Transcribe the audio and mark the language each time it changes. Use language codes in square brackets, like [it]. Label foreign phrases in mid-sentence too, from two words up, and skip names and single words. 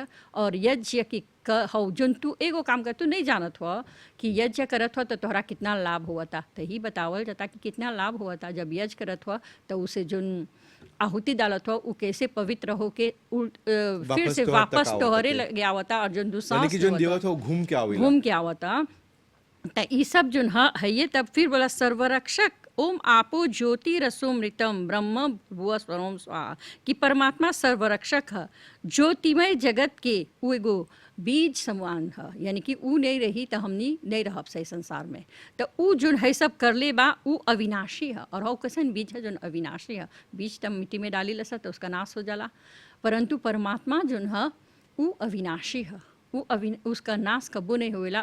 [bho] और यज्ञ की हो जोन तू एगो काम कर, तू नहीं जानत हो कि यज्ञ करत हो तो तोहरा कितना लाभ हुआ था, तो ही बतावल जाता कि कितना लाभ हुआ था जब यज्ञ करत हो। तो उसे जोन आहुति डालत हो उ कैसे पवित्र हो के फिर से वापस तोहरे लगे आवता, और जोन घूम के आवता। तो ये सब जोन है ये। तब फिर बोला सर्वरक्षक [sa] ओम आपो ज्योति रसोमृतम ब्रह्म भुव स्वरोम स्वाहा, [bho] कि परमात्मा सर्वरक्षक है, ज्योतिमय जगत के वो एगो बीज समान है, यानी कि ऊ नहीं रही तो हमनी नहीं रहब सही संसार में। तो ऊ जोन है सब कर ले बा ऊ अविनाशी है। और हो कैसन बीज है जोन अविनाशी है, बीज तब मिट्टी में डाली लसा तो उसका नाश हो जाला, परंतु परमात्मा जोन है ऊ अविनाशी है, उसका नाश कबो नहीं होवेला।